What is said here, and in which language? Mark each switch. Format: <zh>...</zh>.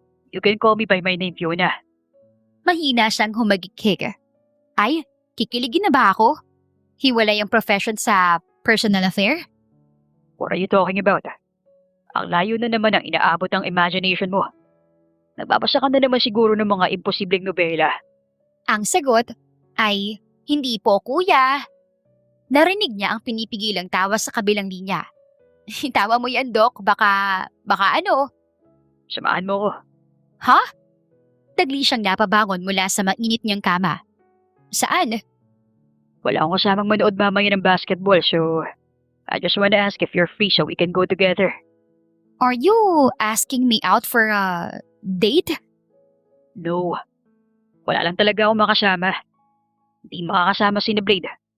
<en>You can call me by my name, Fiona.</en> <tl>Mahina siyang humagikik. Ay, kikiligin na ba ako? Hiwalay ang profession sa personal affair?</tl> <en>What are you talking about?</en> <tl>Ang layo na naman ang inaabot ng imagination mo. Nagbabasa ka na naman siguro ng mga imposibleng nobela. Ang sagot ay, hindi po kuya. Narinig niya ang pinipigilang tawa sa kabilang linya. Tawa mo yan, Doc. Baka ano? Samahan mo ko. Ha? Tagli siyang napabangon mula sa mainit niyang kama. Saan? Wala akong kasamang manood mamaya ng basketball,</tl> <en>so I just wanna ask if you're free so we can go together. Are you asking me out for a date?</en> <tl>No. Wala lang talaga akong makasama. Hindi makakasama si Blade.</tl>